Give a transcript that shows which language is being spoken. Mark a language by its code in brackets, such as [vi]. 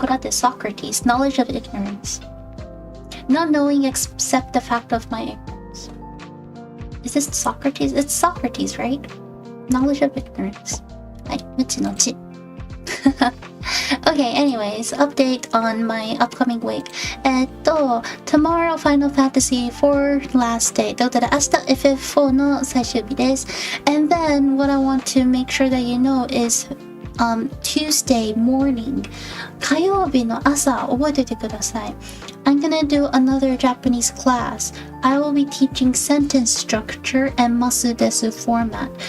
[en] Socrates, knowledge of ignorance. Not knowing except the fact of my ignorance. Is this Socrates? It's Socrates, right? Knowledge of ignorance. Okay, anyways, update on my upcoming week. Tomorrow Final Fantasy 4 last day. [ja] ということで、明日 FF4 の最終日です。 [en] And then what I want to make sure that you know is Tuesday morning, [ja] 火曜日の朝、覚えておいてください。 [en] I'm gonna do another Japanese class. I will be teaching sentence structure and masu desu format.